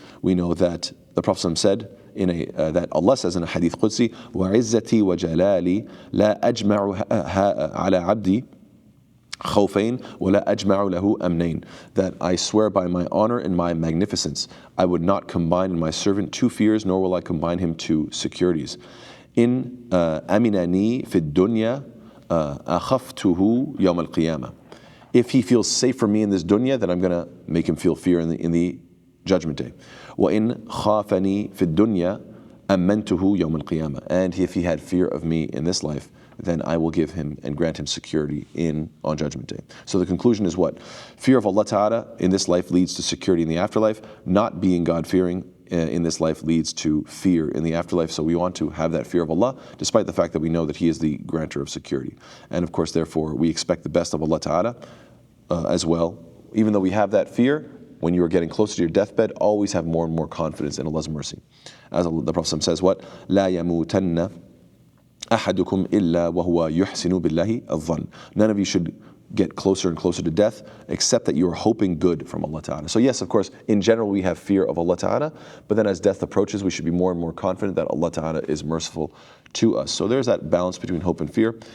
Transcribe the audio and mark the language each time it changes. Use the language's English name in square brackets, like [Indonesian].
[English] We know that the Prophet said, that Allah says in a hadith Qudsi, [Arabic] وَعِزَّتِي وَجَلَالِي لَا أَجْمَعُ عَلَى عَبْدِي خوفين ولا أجمع له أمنين. [English] That I swear by my honor and my magnificence, I would not combine in my servant 2 fears, nor will I combine him 2 securities. [Arabic] In أمنني في الدنيا أخفته يوم القيامة. [English] If he feels safe for me in this dunya, then I'm going to make him feel fear in the judgment day. [Arabic] وإن خافني في الدنيا أمنته يوم القيامة. [English] And if he had fear of me in this life, then I will give him and grant him security on Judgment Day. So the conclusion is what? Fear of Allah Ta'ala in this life leads to security in the afterlife. Not being God-fearing in this life leads to fear in the afterlife. So we want to have that fear of Allah, despite the fact that we know that He is the grantor of security. And of course, therefore, we expect the best of Allah Ta'ala as well. Even though we have that fear, when you are getting closer to your deathbed, always have more and more confidence in Allah's mercy. As the Prophet says, what? [Arabic] لا يموتن أحدكم إلا وهو يحسن بالله الظن. [English] None of you should get closer and closer to death except that you are hoping good from Allah Ta'ala. So yes, of course, in general we have fear of Allah Ta'ala, but then as death approaches we should be more and more confident that Allah Ta'ala is merciful to us. So there's that balance between hope and fear.